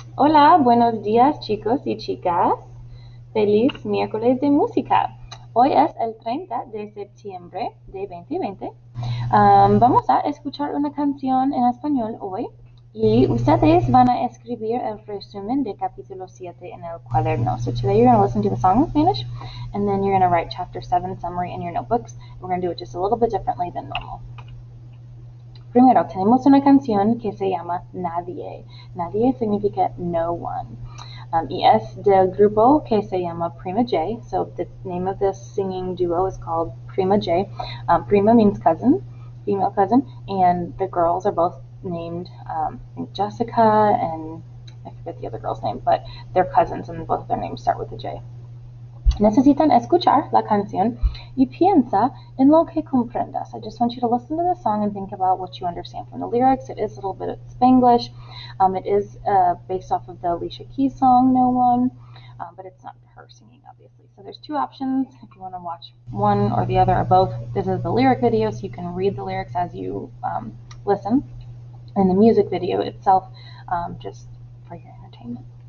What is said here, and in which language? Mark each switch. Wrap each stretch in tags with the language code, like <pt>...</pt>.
<es>Hola, buenos días chicos y chicas. Feliz miércoles de música. Hoy es el 30 de septiembre de 2020. Vamos a escuchar una canción en español hoy y ustedes van a escribir el resumen de capítulo 7 en el cuaderno.</es> <en>So today you're going to listen to the song in Spanish and then you're going to write chapter 7 summary in your notebooks. We're going to do it just a little bit differently than normal.</en> <es>Primero, tenemos una canción que se llama Nadie. Nadie significa</es> <en>no one.</en> <es>Y es del grupo que se llama Prima J.</es> <en>So the name of this singing duo is called Prima J. Prima means cousin, female cousin, and the girls are both named Jessica and I forget the other girl's name, but they're cousins and both of their names start with a J.</en> <es>Necesitan escuchar la canción y piensa en lo que comprendas.</es> <en>I just want you to listen to the song and think about what you understand from the lyrics. It is a little bit of Spanglish. It is based off of the Alicia Keys song, No One, but it's not her singing, obviously. So there's two options if you want to watch one or the other or both. This is the lyric video, so you can read the lyrics as you listen, and the music video itself just for your entertainment.</en>